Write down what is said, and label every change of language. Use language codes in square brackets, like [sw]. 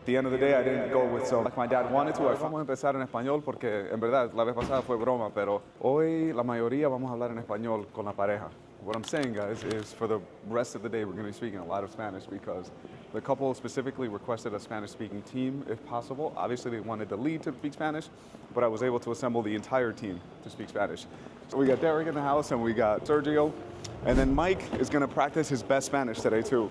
[en] At the end of the day, I didn't go with so like my dad wanted to. [es] Vamos a empezar en español porque en verdad la vez pasada fue broma, pero hoy la mayoría vamos a hablar en español con la pareja. [en] What I'm saying, guys, is for the rest of the day, we're going to be speaking a lot of Spanish because the couple specifically requested a Spanish-speaking team, if possible. Obviously, they wanted the lead to speak Spanish, but I was able to assemble the entire team to speak Spanish. So we got Derek in the house, and we got Sergio, and then Mike is going to practice his best Spanish today, too.